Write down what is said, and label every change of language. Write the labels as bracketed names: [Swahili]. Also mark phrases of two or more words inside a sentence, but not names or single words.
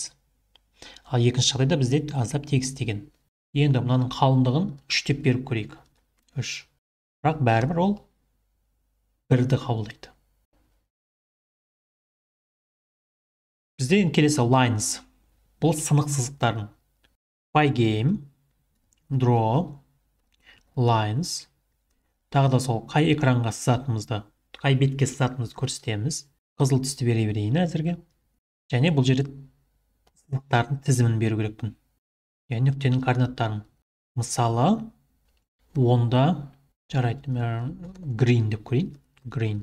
[Kazakh] Ал екінші жағдайда бізде аздап тегістеген. Енді мынаның қалыңдығын 3 деп беріп көрейік. 3. Бірақ бәрібір ол 1-ді қабылдайды. Бізде келесі lines. Бұл сынық сызықтарын. [English] Pygame, draw, lines. [Kazakh] Тағы да сол қай экранға сызатымызды, қай бетке сызатымызды көрсетеміз. Қызыл түсті бере берейін әзірге. Және бұл жерде сызықтардың тізімін беру керекпін. Яғни нүктенің координаттарын. Мысалы, 10-да жарайды, green деп көрейін. Green.